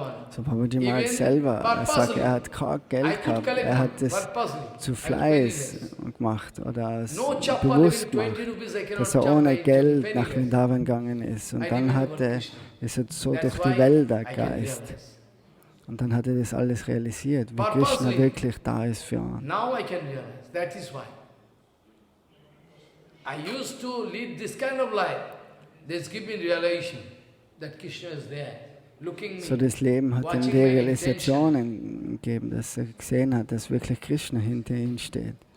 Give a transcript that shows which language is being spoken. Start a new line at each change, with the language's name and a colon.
German: So Babaji Maharaj selber, er sagt, er hat kein Geld gehabt, er hat das zu Fleiß gemacht oder bewusst gemacht, dass er ohne Geld nach Vrindavan gegangen ist. Und dann ist er so durch die Wälder gereist. Und dann hat er das alles realisiert, wie Krishna wirklich da ist für ihn.
English: Now I can realize, that is why. I used to lead this kind of life. This gives me realization. That Krishna is there, looking me,
German: so das Leben hat ihm die Realisationen gegeben, dass er gesehen hat, dass wirklich Krishna hinter ihm steht.